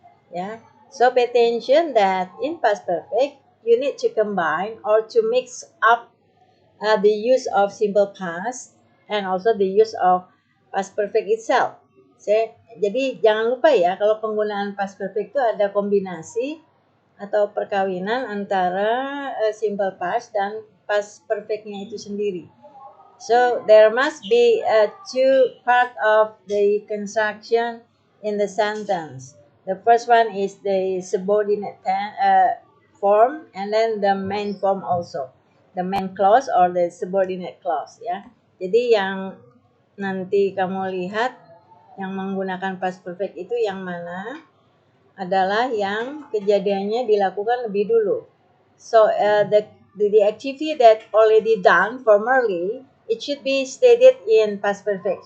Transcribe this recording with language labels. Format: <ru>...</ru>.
<en>Ya, so pay attention that in past perfect you need to combine or to mix up the use of simple past and also the use of past perfect itself.</en> <id>Jadi jangan lupa ya, kalau penggunaan past perfect itu ada kombinasi atau perkawinan antara simple past dan past perfectnya itu sendiri.</id> <en>So there must be two part of the construction in the sentence. The first one is the subordinate form and then the main form also. The main clause or the subordinate clause ya.</en> <id>Jadi yang nanti kamu lihat yang menggunakan past perfect itu yang mana adalah yang kejadiannya dilakukan lebih dulu.</id> <en>So the activity that already done formerly, it should be stated in past perfect.</en>